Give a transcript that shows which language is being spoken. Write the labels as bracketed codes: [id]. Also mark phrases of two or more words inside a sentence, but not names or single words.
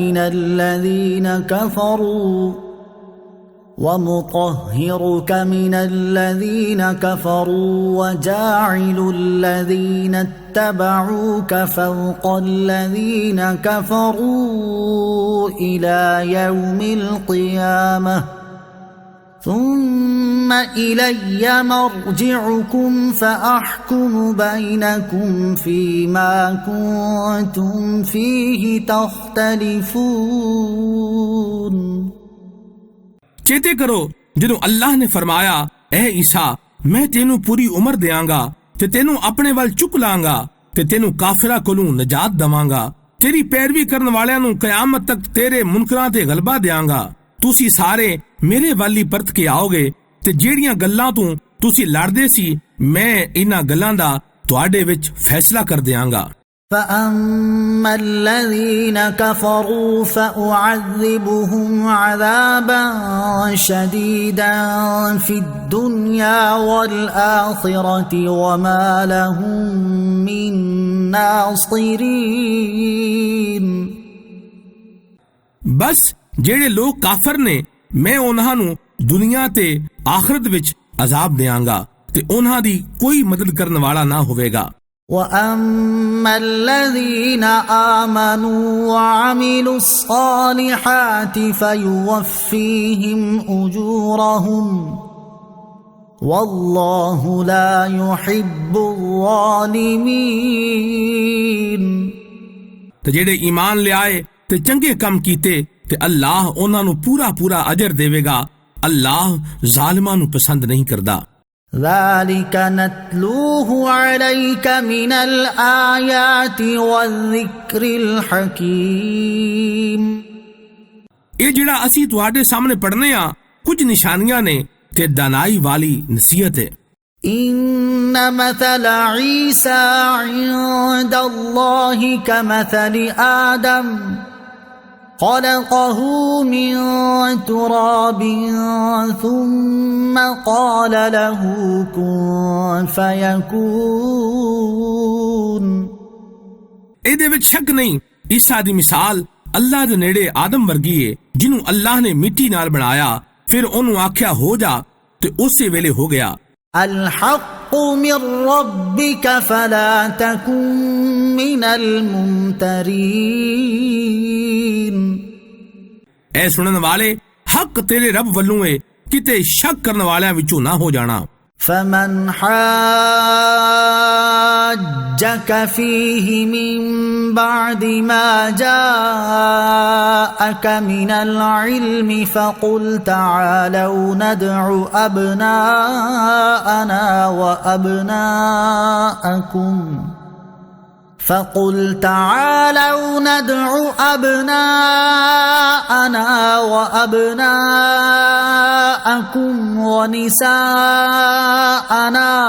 [ar] من الذين كفروا وجاعل الذين اتبعوك فوق الذين كفروا إلى يوم القيامة ثم إلي مرجعكم فأحكم بينكم فيما كنتم فيه تختلفون। [pa] ਚੇਤੇ ਕਰੋ ਜਦੋਂ ਅੱਲਾਹ ਨੇ ਫਰਮਾਇਆ ਐ ਈਸਾ ਮੈਂ ਤੈਨੂੰ ਪੂਰੀ ਉਮਰ ਦਿਆਂਗਾ ਤੇ ਤੈਨੂੰ ਆਪਣੇ ਵੱਲ ਚੁੱਕ ਲਾਂਗਾ ਤੇ ਤੈਨੂੰ ਕਾਫਰਾਂ ਕੋਲੋਂ ਨਜਾਤ ਦਵਾਂਗਾ, ਤੇਰੀ ਪੈਰਵੀ ਕਰਨ ਵਾਲਿਆਂ ਨੂੰ ਕਿਆਮਤ ਤੱਕ ਤੇਰੇ ਮੁਨਕਰਾਂ ਤੇ ਗਲਬਾ ਦਿਆਂਗਾ। ਤੁਸੀਂ ਸਾਰੇ ਮੇਰੇ ਵੱਲ ਹੀ ਪਰਤ ਕੇ ਆਓਗੇ ਤੇ ਜਿਹੜੀਆਂ ਗੱਲਾਂ ਤੋਂ ਤੁਸੀਂ ਲੜਦੇ ਸੀ ਮੈਂ ਇਹਨਾਂ ਗੱਲਾਂ ਦਾ ਤੁਹਾਡੇ ਵਿੱਚ ਫੈਸਲਾ ਕਰ ਦਿਆਂਗਾ। [ar] فأما الذين كفروا فأعذبهم عذابا شديدا في الدنيا والآخرة وما لهم من ناصرين। [pa] बस ਜਿਹੜੇ ਲੋਕ ਕਾਫਰ ਨੇ ਮੈਂ ਉਹਨਾਂ ਨੂੰ ਦੁਨੀਆ ਤੇ ਆਖਰਤ ਵਿੱਚ ਅਜ਼ਾਬ ਦਿਆਂਗਾ ਤੇ ਉਹਨਾਂ ਦੀ ਕੋਈ ਮਦਦ ਕਰਨ ਵਾਲਾ ਨਾ ਹੋਵੇਗਾ। [ar] وأما الذين آمنوا وعملوا الصالحات فيوفيهم أجورهم والله لا يحب الظالمين। [pa] ਤੇ ਜਿਹੜੇ ਈਮਾਨ ਲਿਆਏ ਤੇ ਚੰਗੇ ਕੰਮ ਕੀਤੇ ਤੇ ਅੱਲਾਹ ਉਹਨਾਂ ਨੂੰ ਪੂਰਾ ਅਜਰ ਦੇਵੇਗਾ। ਅੱਲਾਹ ਜ਼ਾਲਿਮਾਂ ਨੂੰ ਪਸੰਦ ਨਹੀਂ ਕਰਦਾ। [ar] ذلك نتلوه عليك من الآيات والذكر الحكيم। [pa] ਇਹ ਜਿਹੜਾ ਅਸੀਂ ਤੁਹਾਡੇ ਸਾਹਮਣੇ ਪੜ੍ਹਨੇ ਆ ਕੁਝ ਨਿਸ਼ਾਨੀਆਂ ਨੇ ਤੇ ਦਾਨਾਈ ਵਾਲੀ ਨਸੀਹਤ ਹੈ। [ar] إن مثل عيسى عند الله كمثل آدم خلقه من تراب ثم قال له كن فيكون। [pa] ਇਹਦੇ ਵਿੱਚ ਸ਼ੱਕ ਨਹੀਂ ਈਸਾ ਦੀ ਮਿਸਾਲ ਅੱਲਾਹ ਦੇ ਨੇੜੇ ਆਦਮ ਵਰਗੀ ਹੈ ਜਿਹਨੂੰ ਅੱਲਾਹ ਨੇ ਮਿੱਟੀ ਨਾਲ ਬਣਾਇਆ ਫਿਰ ਉਹਨੂੰ ਆਖਿਆ ਹੋ ਜਾ ਤੇ ਉਸੇ ਵੇਲੇ ਹੋ ਗਿਆ। [ar] الحق من ربك فلا تكن من الممترين। [pa] ਐ ਸੁਣਨ ਵਾਲੇ ਹੱਕ ਤੇਰੇ ਰੱਬ ਵੱਲੋਂ ਹੈ ਕਿਤੇ ਸ਼ੱਕ ਕਰਨ ਵਾਲਿਆਂ ਵਿੱਚੋਂ ਨਾ ਹੋ ਜਾਣਾ। [ar] فمن حاجك فيه من بعد ما جاءك من العلم فقل تعالوا ندع أبناءنا وأبناءكم ونساءنا